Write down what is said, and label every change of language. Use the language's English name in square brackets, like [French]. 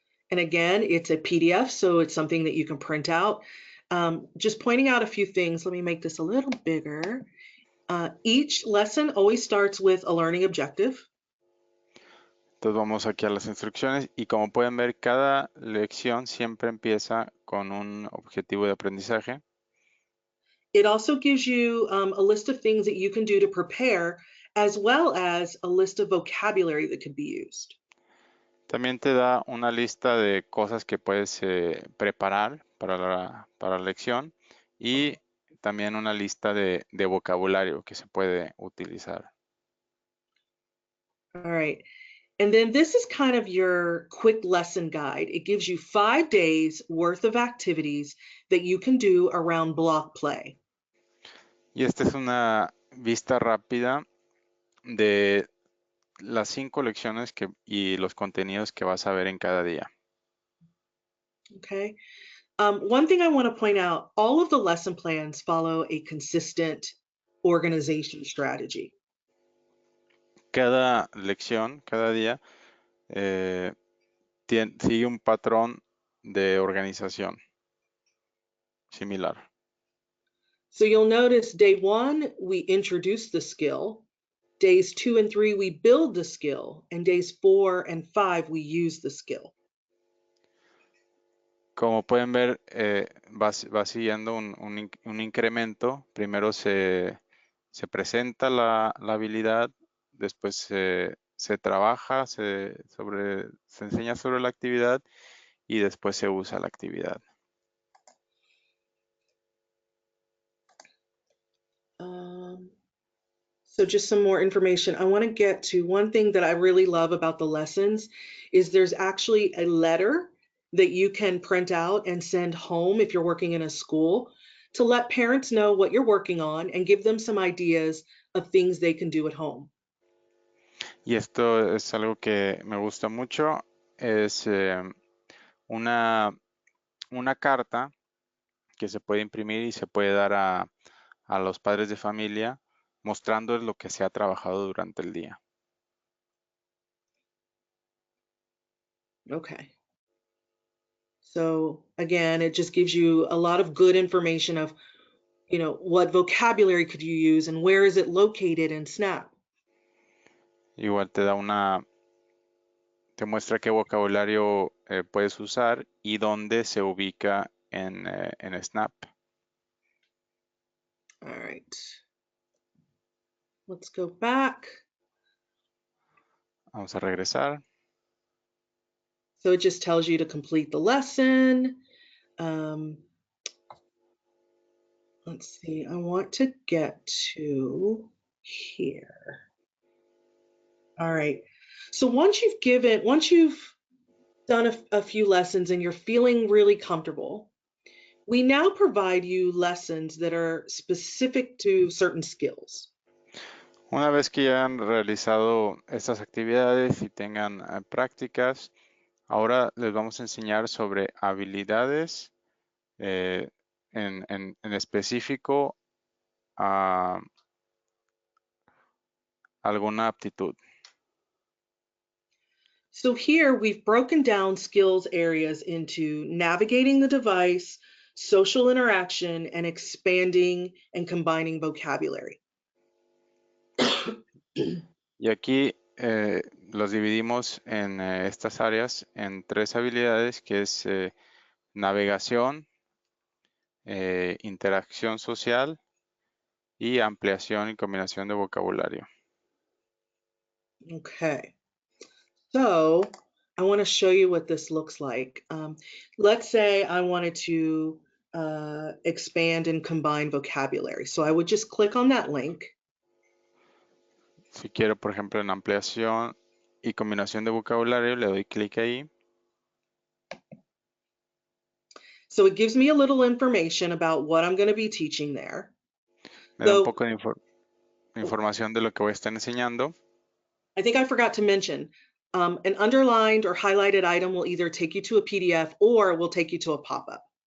[English] And again, it's a PDF, so it's something that you can print out. Just pointing out a few things. Let me make this a little bigger. Each lesson always starts with a learning objective. [Spanish] Entonces vamos aquí a las instrucciones y como pueden ver, cada lección siempre empieza con un objetivo de aprendizaje. [English] It also gives you a list of things that you can do to prepare, as well as a list of vocabulary that could be used. [Spanish] También te da una lista de cosas que puedes preparar para la lección y también una lista de vocabulario que se puede utilizar. [English] All right. And then this is kind of your quick lesson guide. It gives you 5 days worth of activities that you can do around block play. [Spanish] Y esta es una vista rápida de las 5 lecciones y los contenidos que vas a ver en cada día. [English] Okay. One thing I want to point out, all of the lesson plans follow a consistent organization strategy. [Spanish] Cada lección, cada día, eh, sigue un patrón de organización similar. [English] So you'll notice day 1, we introduce the skill. Days 2 and 3, we build the skill. And days 4 and 5, we use the skill. [Spanish] Como pueden ver, va siguiendo un incremento. Primero se presenta la habilidad, después se trabaja, se enseña sobre la actividad y después se usa la actividad. [English] So just some more information. I want to get to one thing that I really love about the lessons is there's actually a letter that you can print out and send home if you're working in a school to let parents know what you're working on and give them some ideas of things they can do at home. [Spanish] Y esto es algo que me gusta mucho. Es una, una carta que se puede imprimir y se puede dar a los padres de familia mostrándoles lo que se ha trabajado durante el día. [English] Okay. So again, it just gives you a lot of good information of, what vocabulary could you use and where is it located in Snap. [Spanish] Igual te muestra qué vocabulario puedes usar y dónde se ubica en Snap. [English] All right. Let's go back. [Spanish] Vamos a regresar. [English] So it just tells you to complete the lesson. Let's see, I want to get to here. All right. So once you've done a few lessons and you're feeling really comfortable, we now provide you lessons that are specific to certain skills. [Spanish] Una vez que ya han realizado estas actividades y tengan prácticas, ahora les vamos a enseñar sobre habilidades eh, en específico a alguna aptitud. [English] So here we've broken down skills areas into navigating the device, social interaction, and expanding and combining vocabulary. [Spanish] Y aquí los dividimos en estas áreas en 3 habilidades, que es navegación, interacción social y ampliación y combinación de vocabulario. [English] Okay. So I want to show you what this looks like. Let's say I wanted to expand and combine vocabulary. So I would just click on that link. [Spanish] Si quiero, por ejemplo, en ampliación y combinación de vocabulario, le doy clic ahí. [English] So it gives me a little information about what I'm going to be teaching there. [Spanish] Me da un [English] So [Spanish] poco de información de lo que voy a estar enseñando. [English] I think I forgot to mention, an underlined or highlighted item will either take you to a PDF or will take you to a pop-up.